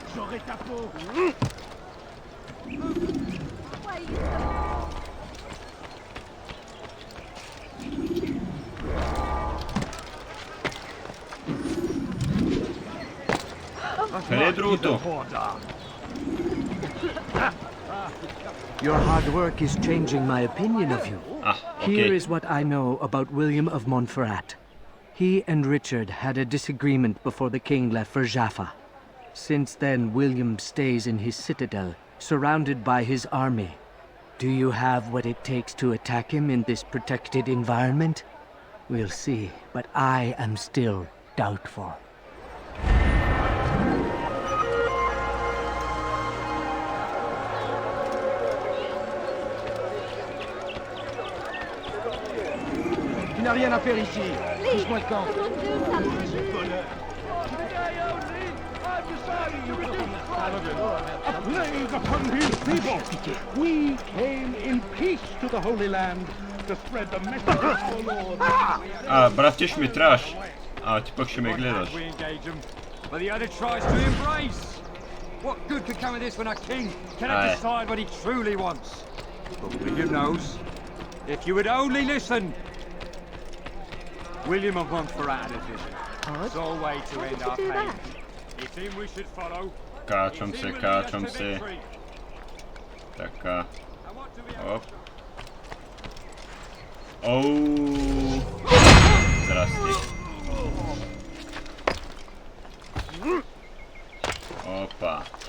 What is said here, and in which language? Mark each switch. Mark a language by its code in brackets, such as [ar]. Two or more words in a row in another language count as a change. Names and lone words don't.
[fr] saurai ta peau. [bg] Къде е другото? [en] Your hard work is changing my opinion of you. Here [bg] Окей. [en] is what I know about William of Montferrat. He and Richard had a disagreement before the king left for Jaffa. Since then, William stays in his citadel, surrounded by his army. Do you have what it takes to attack him in this protected environment? We'll see, but I am still doubtful. [fr] Tu n'as rien à faire ici. Pousse-moi le camp. [en] A plague upon these people! We came in peace to the Holy Land to spread the message of our Lord. [bg] Брат, ти ще ми трябваш. Ти пък ще ме гледаш. [en] We engage them, but the other tries to embrace. What good could come of this when a king cannot decide what he truly wants? But William knows. If you would only listen. William of Montferrat had a vision. Sole way to end our pain. It's him we should follow. [bg] Качвам се, качвам се. Така. Оп. Оу. Здрасти. Опа.